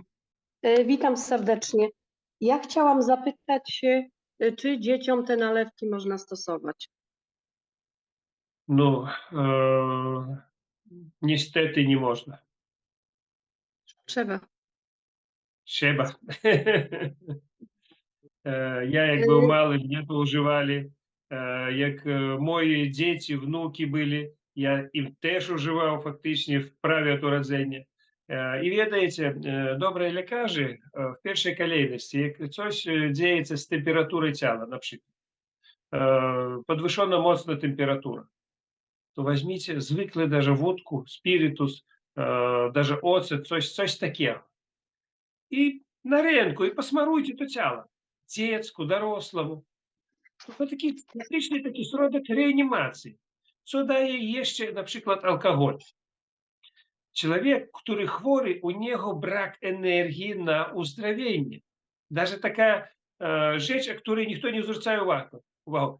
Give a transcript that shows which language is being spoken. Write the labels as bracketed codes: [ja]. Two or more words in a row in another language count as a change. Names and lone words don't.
[pl] Witam serdecznie. Ja chciałam zapytać się, czy dzieciom te nalewki można stosować? No, niestety nie można. Trzeba. Trzeba. [uk] Я як був малим, мне то уживали. Як мої діти, внуки були, я їм теж уживав фактично в праві від уродження. І ведаєте, добрі лікарі в першій kolejności, як щось діється з температурою тіла, наприклад, підвищена моцна температура, то візьміть звикли даже водку, спіритус, даже оцет, щось таке. І на ринку, і посмаруйте то тіло. [pl] Dziecku, dorosłemu. To taki faktyczny taki środek reanimacji. Co daje jeszcze na przykład alkohol? Człowiek, który chory, u niego brak energii na uzdrowienie. Даже taka rzecz, o której nikt nie zwraca uwagę.